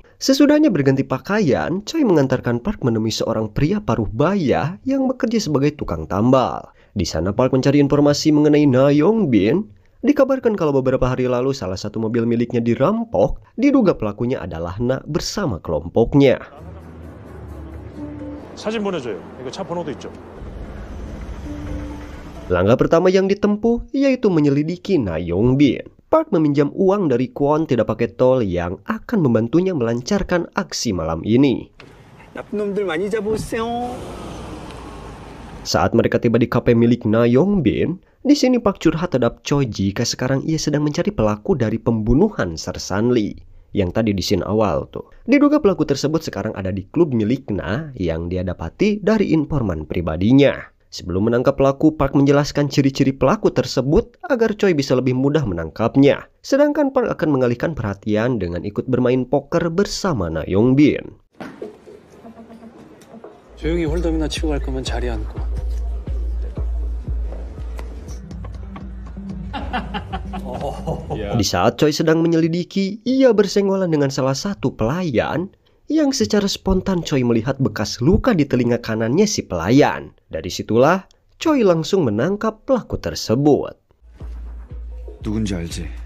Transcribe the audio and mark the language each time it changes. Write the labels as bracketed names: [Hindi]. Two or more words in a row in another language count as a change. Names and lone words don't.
[Indonesian] Sesudahnya berganti pakaian, Choi mengantarkan Park menemui seorang pria paruh baya yang bekerja sebagai tukang tambal. Di sana Park mencari informasi mengenai Na Yong-bin. Dikabarkan kalau beberapa hari lalu salah satu mobil miliknya dirampok, diduga pelakunya adalah Na bersama kelompoknya. [Korean] 사진 보내줘요. 이거 차 번호도 있죠. [Indonesian] Langkah pertama yang ditempuh yaitu menyelidiki Na Yong-bin. Park meminjam uang dari Kwon tidak pakai tol yang akan membantunya melancarkan aksi malam ini. [Korean] 나쁜 놈들 많이 잡으세요. [Indonesian] Saat mereka tiba di kafe milik Na Yong-bin, di sini Park curhat terhadap Choi jika sekarang ia sedang mencari pelaku dari pembunuhan Sersan Lee yang tadi di scene awal tuh. Diduga pelaku tersebut sekarang ada di klub milik Na yang dia dapati dari informan pribadinya. Sebelum menangkap pelaku, Park menjelaskan ciri-ciri pelaku tersebut agar Choi bisa lebih mudah menangkapnya. Sedangkan Park akan mengalihkan perhatian dengan ikut bermain poker bersama Na Yong-bin. [Korean] 조용히 홀덤이나 치고 갈 거면 자리에 앉고. [Indonesian] Di saat Choi sedang menyelidiki, ia bersenggolan dengan salah satu pelayan yang secara spontan Choi melihat bekas luka di telinga kanannya si pelayan. Dari situlah Choi langsung menangkap pelaku tersebut. [Korean] 누군지 알지?